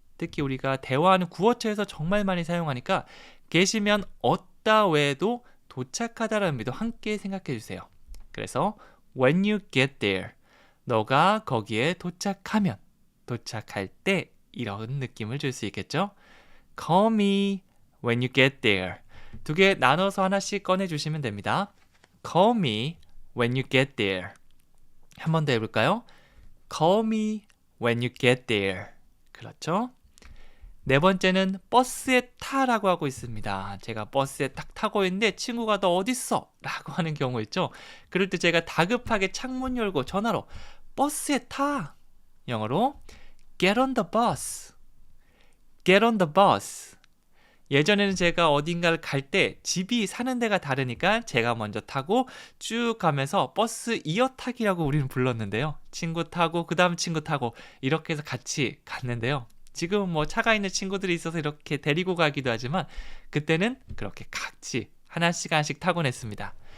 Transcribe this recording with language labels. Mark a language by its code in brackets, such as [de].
[ko] 특히 우리가 대화하는 구어체에서 정말 많이 사용하니까 계시면 얻다 외에도 도착하다라는 의미도 함께 생각해 주세요. 그래서 [en] when you get there, [ko] 너가 거기에 도착하면, 도착할 때 이런 느낌을 줄 수 있겠죠. [en] Call me when you get there. [ko] 두 개 나눠서 하나씩 꺼내주시면 됩니다. [en] Call me when you get there. [ko] 한 번 더 해볼까요? [en] Call me when you get there. [ko] 그렇죠? 네 번째는 버스에 타라고 하고 있습니다. 제가 버스에 딱 타고 있는데 친구가 너 어딨어? 라고 하는 경우 있죠. 그럴 때 제가 다급하게 창문 열고 전화로 버스에 타! 영어로 [en] get on the bus. get on the bus. [ko] 예전에는 제가 어딘가를 갈 때 집이 사는 데가 다르니까 제가 먼저 타고 쭉 가면서 버스 이어타기라고 우리는 불렀는데요. 친구 타고 그 다음 친구 타고 이렇게 해서 같이 갔는데요. 지금은 뭐 차가 있는 친구들이 있어서 이렇게 데리고 가기도 하지만 그때는 그렇게 같이 하나씩 타곤 했습니다.